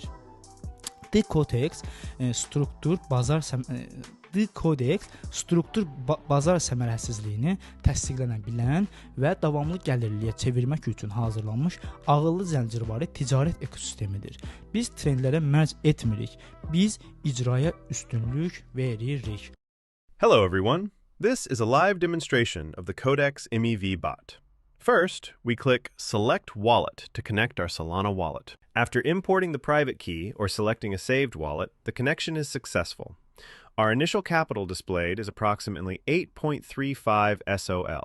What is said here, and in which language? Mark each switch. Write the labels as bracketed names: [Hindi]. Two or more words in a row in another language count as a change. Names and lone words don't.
[Azerbaijani] D-Codex struktur bazar səmərəsizliyini təsdiqlənə bilən və davamlı gəlirliyə çevirmək üçün hazırlanmış ağıllı zəncirvari ticarət ekosistemidir. Biz trendlərə mərc etmirik, biz icraya üstünlük veririk. [English] Hello everyone, this is a live demonstration of the Codex MEV bot. First, we click Select Wallet to connect our Solana wallet. After importing the private key or selecting a saved wallet, the connection is successful. Our initial capital displayed is approximately 8.35 SOL.